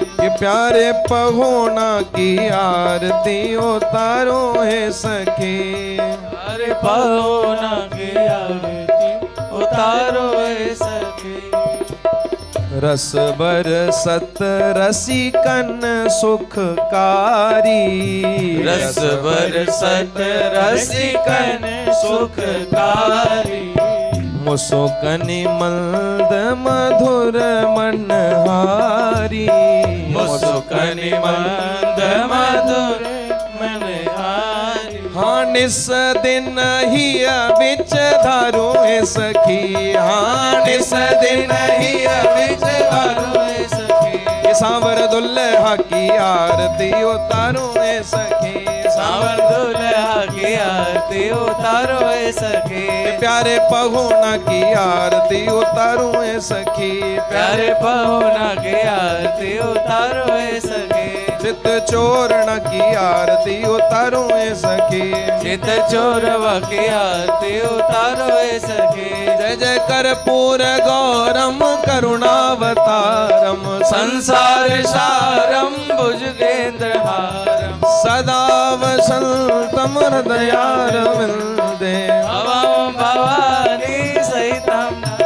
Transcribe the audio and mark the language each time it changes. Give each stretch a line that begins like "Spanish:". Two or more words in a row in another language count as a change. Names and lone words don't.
Hindi: कि प्यारे पहुना की आरती उतारूं ए सखी। प्यारे पहुना की आरती उतारो ऐ सखी। रस बरसत रसिकन सुखकारी, रस बरसत रसिकन सुखकारी। मुसुकनि मंद मधुर मनहारी, मुसुकनि मंद मधुर मनहारी। हाँ निस दिन ही बिच धारू है सखी, हाँ निस दिन ही बिच धारू है सखी। सांवर दुल्हा की आरती उतारू है सखी, सांवर दुल्हा की आरती उतारो है सखी। प्यारे पहुना की आरती उतारू है सखी, प्यारे पहुना की आरती उतारो है सखी। चित चोरण की आरती उतारू है सखी, चित चोरवा की आरती उतारो है सखी।
Sanskrit: जय जय कर्पूर गौरम करुणावतारम, संसार सारम भुजगेंद्र हारम। सदा वसंतम हृदयारविंदे, भवम भवानी सहितम।